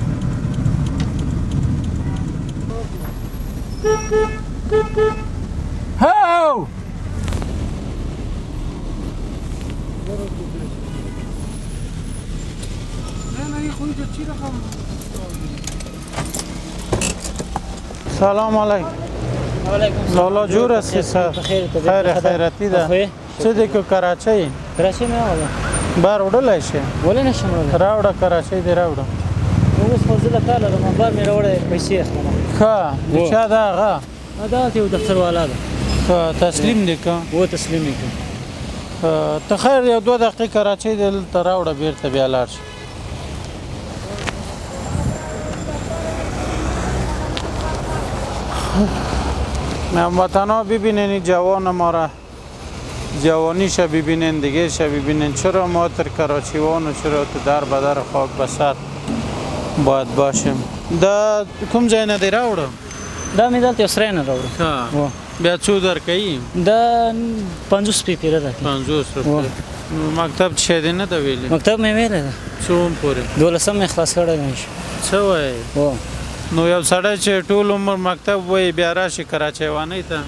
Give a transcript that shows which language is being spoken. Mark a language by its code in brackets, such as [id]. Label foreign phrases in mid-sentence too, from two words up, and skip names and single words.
[fa] هاو سلام علیکم. لالا جور هستی سر؟ خیر خیرتی ده. چه دیگه کراچی؟ کراچی می آمدم. [ps] بار وړلای شي ولې نشم وړلای راوړه کراچۍ دې راوړه اوس خو زه له کار لرم بار مې راوړی پیسې اخلم ښه د چا ده هغه دا یو دفتر والا ده ښه تسلیم دې که و تسلیم یې کړ ته خیر یو 2 دقیقې کراچۍ دلته راوړه بیرته بیا لاړ شي [fa] هموطنا ببینین جوان ما را جوانیش ببینین دیگه ببینین چرا ما تر کراچیوان و چرا تو در بدر خاک بسر باید باشیم [ps] دا کوم ځای نه دی راوړو دا مې دلته یو سری نه راوړو بیا څو درکوي دا 50 روپۍ پیره راکوي 50 روپۍ مکتب چې دی نه ده ویلي مکتب مې ویلی ده څوم پورې 12 مې خلاص کړی دی څه وایې نو یو سړی چې ټول عمر مکتب وایي بیا راشي کراچیوانۍ ته